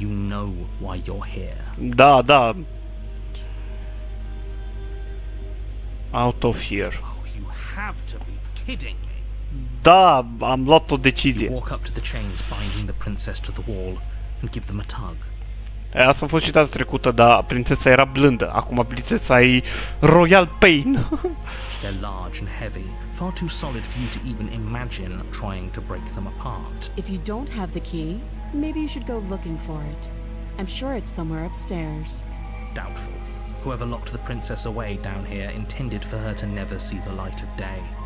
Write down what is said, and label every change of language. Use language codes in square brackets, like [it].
[en] You know why you're here. [ro] Da, da. [en] Out of here. Oh, you have to be kidding me. [ro] Da, am luat o [en] You [ro] decizie. [en] walk up to the chains binding the princess to the wall and give them a tug. [ro] Asta a fost și data trecută, dar prințesa era blândă. Acum prințesa e Royal Pain. [en] They're large and heavy, far too solid for you to even imagine trying to break them apart. If you don't have the key, maybe you should go looking for it. I'm sure it's somewhere upstairs. Doubtful. Whoever locked the princess away down here intended for her to never see the light of day.